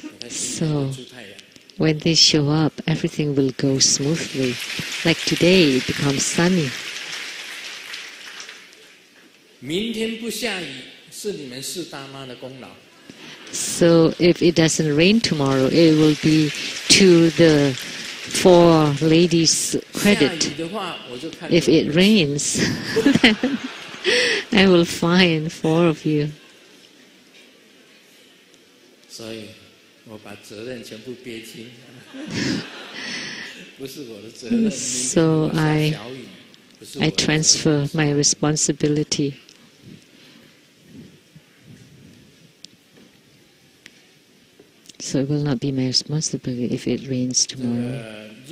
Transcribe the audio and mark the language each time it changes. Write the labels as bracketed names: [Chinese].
[English] So when they show up, everything will go smoothly. Like today, it becomes sunny. [Chinese] 明天不下雨是你们四大妈的功劳。 [English] So if it doesn't rain tomorrow, it will be to the 4 ladies' credit. If it rains, then I will find 4 of you. [Chinese] 所以我把责任全部憋清，不是我的责任。 [English] So I transfer my responsibility. So it will not be my responsibility if it rains tomorrow.